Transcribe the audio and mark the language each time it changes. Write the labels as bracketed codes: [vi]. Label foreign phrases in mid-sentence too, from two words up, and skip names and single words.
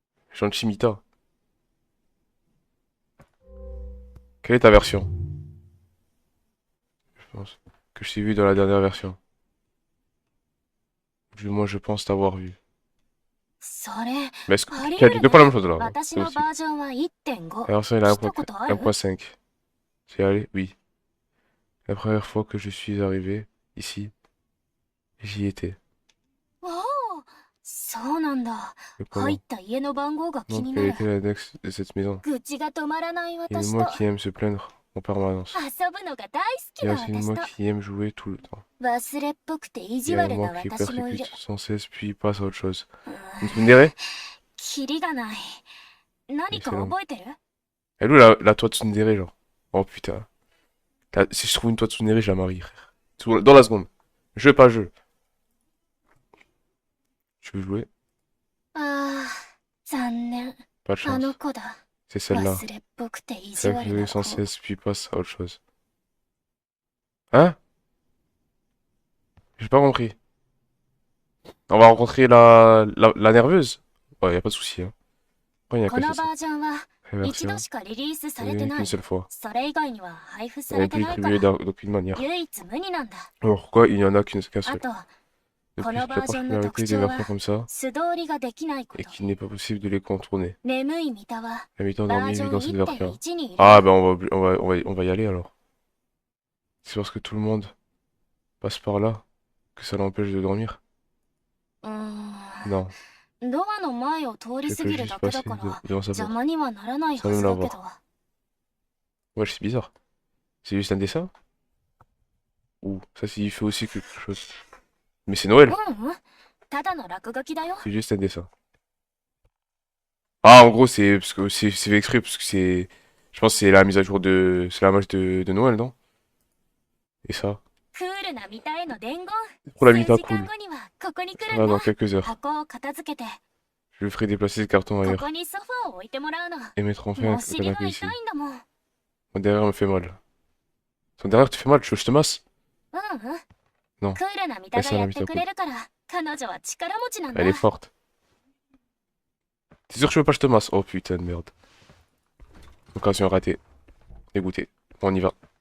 [fr] Gentilmita. Quelle est ta version? Je pense que je t'ai vu dans la dernière version. Du moins, je pense t'avoir vu. [ja] それ、 [fr] Mais est-ce que [ja] あり [fr] tu as [ja] 得 [fr] dit [ja] る [fr] deux fois la [ja] ね。 [fr] même chose là? [ja] 私 [fr] Toi [ja] の [fr] aussi. [ja] バージョンは 1.5。 [fr] La version il a [ja] 来たことある？ [fr] 1.5. C'est allé? Oui. La première fois que je suis arrivé ici, j'y étais. [ja] おお、そうなんだ。 [fr] Et [ja] 入っ [fr] comment? [ja] た家の番号が気 [fr] Donc, [ja] に [fr] quel [ja] なる。 [fr] était l'index de cette maison? [ja] 愚痴が止まらない [fr] Il y a [ja] 私 [fr] moi [ja] と [fr] qui aime se plaindre en permanence. [ja] 遊ぶのが大好 [fr] Il [ja] き [fr] y a [ja] な [fr] aussi [ja] 私 [fr] moi [ja] と [fr] qui aime jouer tout le temps. [ja] 忘れっぽくて意 [fr] Il [ja] 地 [fr] y a [ja] 悪 [fr] moi [ja] な [fr] qui [ja] 私もいる。 [fr] persécute sans cesse puis passe à autre chose. [ja] うん [fr] Une tsundere? [ja] キリがない。何か [fr] Excellent. [ja] 覚えてる？ [fr] Elle est où la toi tsundere, genre? Oh putain. Si je trouve une toi tsundere, je la marie, frère. Dans la seconde. Jeu, pas jeu. Tu veux jouer? [ja] ああ、残念。 [fr] Pas de [ja] あ [fr] chance. [ja] の子だ。 [fr] C'est celle-là. [ja] 忘れっぽくて意地 [fr] Celle [ja] 悪 [fr] qui [ja] な [fr] jouait sans [ja] 子。 [fr] cesse puis passe à autre chose. Hein? J'ai pas compris. On va rencontrer la nerveuse? Ouais, y a pas de souci, hein. Après, y a [ja] こ [fr] qu'à [ja] の [fr] faire [ja] バ [fr] ça. [ja] ージョンは [fr] La [ja] 一 [fr] version. [ja] 度しかリリースさ [fr] Elle [ja] れて [fr] est [ja] な [fr] qu'une [ja] い。 [fr] seule fois. [ja] それ以外には配布さ [fr] Elle [ja] れ [fr] n'est [ja] て [fr] plus [ja] ないか [fr] distribuée [ja] ら [fr] d'aucune manière. [ja] 唯一無二なんだ。 [fr] Alors pourquoi il y en a qu'un [ja] あ [fr] seul? [ja] と、 [fr] De [ja] こ [fr] plus, [ja] の [fr] la [ja] バージョンの特 [fr] particularité des [ja] 徴 [fr] versions [ja] は [fr] comme ça [ja] 素通りができないこ [fr] est [ja] と。 [fr] qu'il n'est pas possible de les contourner. [ja] 眠い三田は [fr] La mi-temps [ja] バー [fr] endormie [ja] ジョ [fr] vit [ja] ン [fr] dans cette version. [ja] 1.1 にいる。 [fr] Ah ben on va y aller alors. C'est parce que tout le monde passe par là que ça l'empêche de dormir? [ja] うーん。 [fr] Non, [ja] ドアの前を通り [fr] je [ja] 過 [fr] peux [ja] ぎる [fr] juste [ja] だけだ [fr] passer [ja] から [fr] devant sa [ja] 邪 [fr] porte. [ja] 魔にはならない [fr] Sans [ja] は [fr] même [ja] ず [fr] la [ja] だけど。 [fr] voir. Ouais, c'est bizarre. C'est juste un dessin? Ou ça signifie aussi quelque chose. Mais c'est Noël, [ja] うんうん。ただの落書きだよ。 [fr] c'est juste un dessin. Ah, en gros, c'est parce que c'est fait exprès parce que c'est, je pense que c'est la mise à jour de, c'est la match de Noël, non? Et ça, [ja] クールな三田への伝言。 [fr] pour la [ja] 数 [fr] Mita [ja] 時間 [fr] cool. [ja] 後にはここに来 [fr] Ça [ja] る [fr] va [ja] んだ。 [fr] dans quelques heures. [ja] 箱を片付けて、 [fr] Je le ferai déplacer ce carton [ja] こ [fr] ailleurs [ja] こにソファーを置いてもらうの。 [fr] et mettre enfin [ja] も [fr] un [ja] う尻が [fr] canapé [ja] 痛 [fr] ici. [ja] いんだもん。 [fr] Mon derrière me fait mal. Ton derrière te fait mal, tu veux que je te masse? [ja] うんうん。 [fr] Non. [ja] クールな三田がやってくれるから、彼女は力持ちなんだ。 [fr] Elle est forte. T'es sûr que je veux pas que je te masse? Oh putain de merde. Occasion ratée. Dégoûté. On y va.